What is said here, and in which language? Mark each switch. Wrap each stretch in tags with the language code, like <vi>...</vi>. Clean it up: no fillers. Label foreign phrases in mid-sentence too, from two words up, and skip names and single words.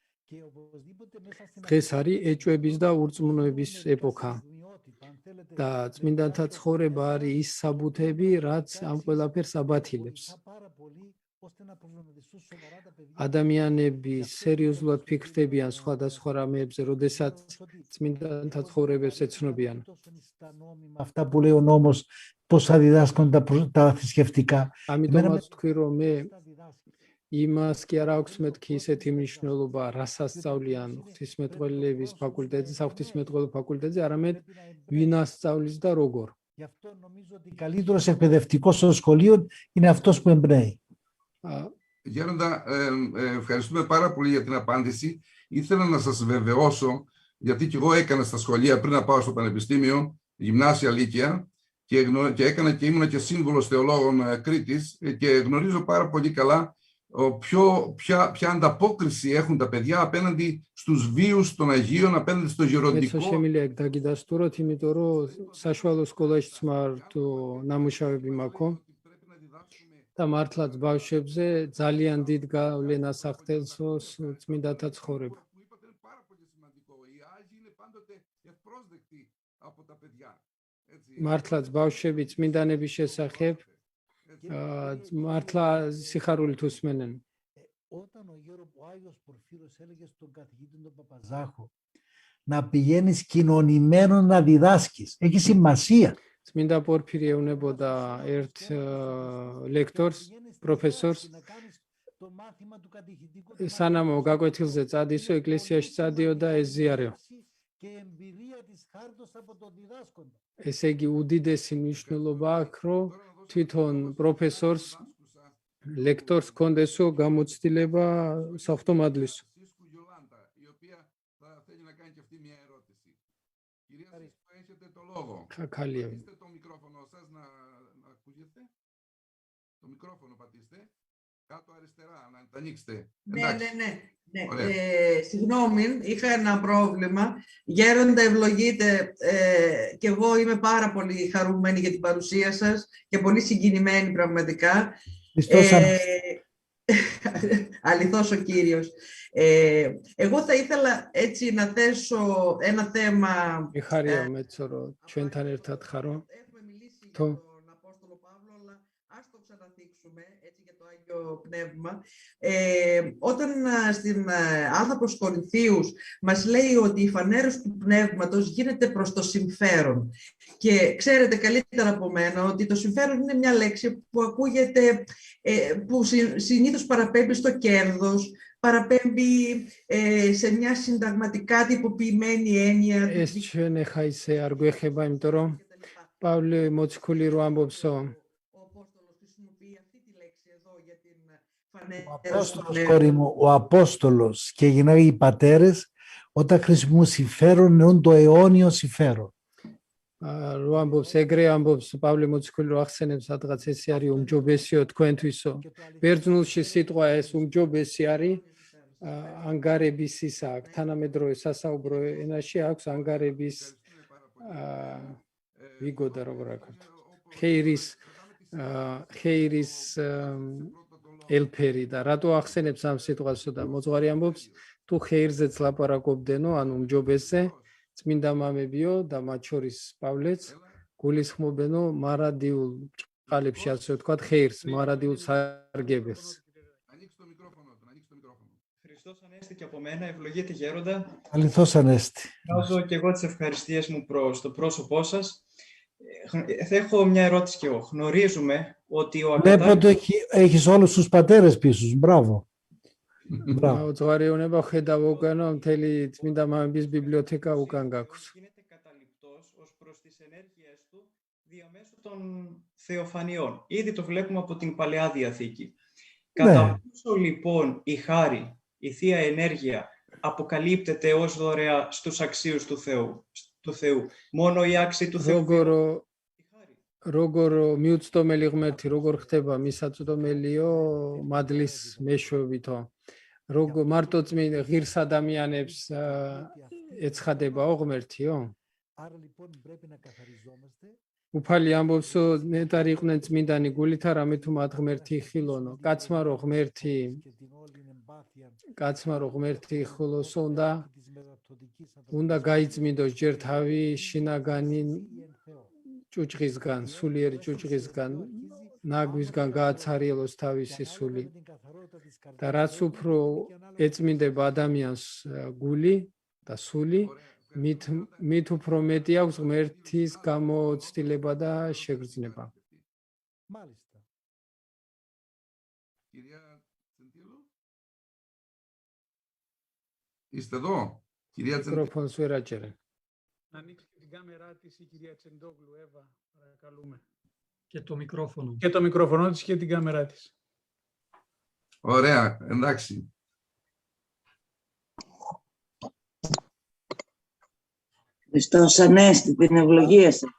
<ka>დღეს არის ეჭვების და ურწმუნოების ეპოქა და წმინდანთა ცხოვრება არის ის საბუთები, რაც ამ ყველაფერს აბათილებს. ადამიანები სერიოზულად ფიქრდებიან სხვადასხვა რამეებზე, როდესაც წმინდანთა ცხოვრებებს ეცნობიან.</ka> <el>Αυτά που λέει ο νόμος, πώς θα διδάσκουν τα θρησκευτικά.</el> <ka>ამიტომაც თქვი რომ მე იმას კი არ აქვს მეთქი ისეთი მნიშვნელობა, რას ასწავლიან ღვთისმეტყველების ფაკულტეტზე, საღვთისმეტყველო ფაკულტეტზე, არამედ ვინ ასწავლის და როგორ.</ka> <el>Γι' αυτό νομίζω ότι καλύτερος εκπαιδευτικός στο σχολείο είναι αυτός που εμπνέει. Γέροντα, ευχαριστούμε πάρα πολύ για την απάντηση. Ήθελα να σας βεβαιώσω, γιατί και εγώ έκανα στα σχολεία πριν να πάω στο Πανεπιστήμιο, γυμνάσια λύκεια, και έκανα και ήμουν και σύμβουλος θεολόγων Κρήτης και γνωρίζω πάρα πολύ καλά ποια ανταπόκριση έχουν τα παιδιά απέναντι στους βίους των Αγίων, απέναντι στο</el> <ka>მეცო</ka> <el>γεροντικό.</el> <ka>შემიძლია ეგ დაგიდასტუროთ, იმიტომ რომ საშუალო სკოლაშიც მარტო ნამუშავები მაქვს</ka> <el>Πρέπει να διδάξουμε</el> <ka>და მართლაც ბავშვებზე ძალიან დიდ გავლენას ახდენს წმინდათა ცხოვრება.</ka> <el>που είπατε είναι πάρα πολύ σημαντικό. Οι Άγιοι είναι πάντοτε ευπρόσδεκτοι από τα παιδιά. Έτσι.</el> <ka>მართლაც ბავშვები წმინდანების შესახებ მართლა სიხარულით უსმენენ.</ka> <el>Όταν ο Άγιος Πορφύρος έλεγε στον καθηγητή τον Παπαζάχο να πηγαίνεις κοινωνημένο να διδάσκεις, έχει σημασία.</el> <ka>წმინდა პორფირი ეუბნებოდა ერთ ლექტორს, პროფესორს,</ka> <el>Το μάθημα του κατηχητικού</el> <ka>სანამ გაკვეთილზე წადისო, ეკლესიაში წადიო და ეზიარეო.</ka> <el>και εμπειρία της χάρτος από τον διδάσκοντα.</el> <ka>ესე იგი უდიდესი მნიშვნელობა აქვს, რომ თვითონ პროფესორს, ლექტორს კონდესო გამოცდილება საღვთომადლისო.</ka> <el>Φρανσίσκου Γιολάντα, η οποία θα θέλει να κάνει και αυτή μια ερώτηση. Κυρία Σίσκου, έχετε το λόγο. Χακάλια. Πατήστε το μικρόφωνο σας να ακούγεται. Το μικρόφωνο πατήστε. Κάτω αριστερά, να το ανοίξετε. Ναι. Ωραία. Συγγνώμη, είχα ένα πρόβλημα. Γέροντα, ευλογείτε. Και εγώ είμαι πάρα πολύ χαρούμενη για την παρουσία σας και πολύ συγκινημένη πραγματικά. Αληθώς ο Κύριος. Εγώ θα ήθελα έτσι να θέσω ένα θέμα. Μιχάρια Μέτσορο,</el> <ka>ჩვენთან ერთად ხარო.</ka> <el>Έχουμε μιλήσει για Το. τον Απόστολο Παύλο, αλλά ας το ξαναθίξουμε έτσι για το Άγιο Πνεύμα. Όταν στην Άλθα προς Κορινθίους μας λέει ότι η φανέρωση του Πνεύματος γίνεται προς το συμφέρον. Και ξέρετε καλύτερα από μένα ότι το συμφέρον είναι μια λέξη που ακούγεται, που συνήθως παραπέμπει στο κέρδος, παραπέμπει σε μια συνταγματικά τυποποιημένη έννοια.</el> <ka>ეს ჩვენ ახლა ისე არ გვეხება, იმიტომ რომ პავლე მოციქული რო ამბობსო,</ka> <el>Ο Απόστολος χρησιμοποιεί αυτή τη λέξη εδώ για την Ο φανέρωση του Απόστολος, Πνεύματος. κόρη μου, ο Απόστολος και γυναίκα οι πατέρες, όταν χρησιμοποιούν συμφέρον, εννοούν το αιώνιο συμφέρον.</el> <ka>რო ამბობს ეგრე ამბობს პავლე მოციქული რო ახსენებს სადღაც ესე არის უმჯობესიო თქვენთვისო. ბერძნულში სიტყვა ეს უმჯობესი არის ანგარების ისა აქვს, თანამედროვე სასაუბრო ენაში აქვს ანგარების ვიგოდა როგორ აქვს. ხეირის ელფერი და რატო ახსენებს ამ სიტყვასო და მოძღვარი ამბობს თუ ხეირზეც ლაპარაკობდენო, ანუ უმჯობესზე წმინდა მამებიო და მათ შორის პავლეც გულისხმობენო მარადიულ ბრჭყალებში, ასე ვთქვათ, ხეირს, მარადიულ სარგებელს.</ka> <el>Ανοίξτε το μικρόφωνο του, ανοίξτε το μικρόφωνο. Χριστός Ανέστη και από μένα, ευλογείτε Γέροντα. Αληθώς Ανέστη. Βάζω και εγώ τις ευχαριστίες μου προς το πρόσωπό σας. Θα έχω μια ερώτηση κι εγώ. Γνωρίζουμε ότι ο Βλέπω ότι έχεις όλους τους πατέρες πίσω σου. Μπράβο.</el> <ka>მოძღვარი უნება ხედავ უკანო მთელი წმინდა მამების ბიბლიოთეკა უკან გაქვს.</ka> <el>γίνεται καταληπτός ως προς τις ενέργειες του διαμέσου των θεοφανιών. Ήδη το βλέπουμε από την Παλαιά Διαθήκη. Κατά πόσο λοιπόν η χάρη, η Θεία Ενέργεια αποκαλύπτεται ως δωρεά στους αξίους του Θεού. Μόνο οι άξιοι του Θεού.</el> <ka>როგორ მიუწვდომელი ღმერთი როგორ ხდება მისაწვდომელიო მადლის მეშვეობითო. როგორ მარტო წმინდა ღირს ადამიანებს ეცხადებაო ღმერთიო.</ka> <el>Άρα λοιπόν πρέπει να καθαριζόμαστε.</el> <ka>უფალი ამბობსო ნეტარი იყვნენ წმინდანი გულით არამედ თუ მათ ღმერთი იხილონო. კაცმა რო ღმერთი იხილოსო უნდა გაიწმინდოს ჯერ თავი შინაგანი ჭუჭღისგან, სულიერი ჭუჭღისგან, ნაგვისგან გააცარიელოს თავისი სული. და რაც უფრო ეწმინდება ადამიანს გული და სული, მით უფრო მეტი აქვს ღმერთის გამოცდილება და შეგრძნება.</ka> <el>Μάλιστα. Κυρία Τσεντήλου, είστε εδώ. Κυρία Τσεντήλου.</el> <ka>Μικρόφωνος ვერ აჭერენ.</ka> <el>Να ανοίξει την κάμερά της η κυρία Τσεντόγλου, Εύα, παρακαλούμε. Και το μικρόφωνο. Και το μικρόφωνο της και την κάμερά της. Ωραία, εντάξει. Χριστός Ανέστη, την ευλογία σας.</el>